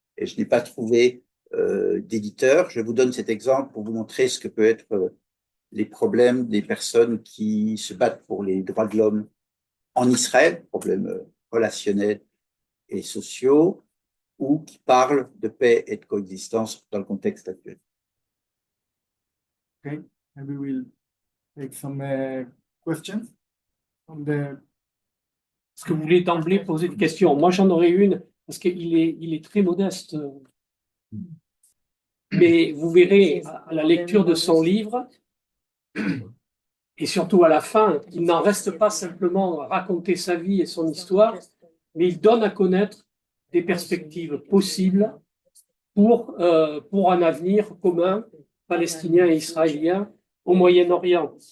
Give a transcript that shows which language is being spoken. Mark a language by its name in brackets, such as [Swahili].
[French] Et je n'ai pas trouvé d'éditeur. Je vous donne cet exemple pour vous montrer ce que peut être les problèmes des personnes qui se battent pour les droits de l'homme en Israël, problèmes relationnels et sociaux, ou qui parlent de paix et de coexistence dans le contexte actuel. [English] Okay, maybe we'll take some questions from the... [French] Est-ce que vous voulez d'emblée poser des questions? Moi, j'en aurais une, parce qu'il est très modeste. Mais vous verrez à la lecture de son livre, et surtout à la fin, il n'en reste pas simplement à raconter sa vie et son histoire, mais il donne à connaître des perspectives possibles pour un avenir commun, palestinien et israélien, au Moyen-Orient.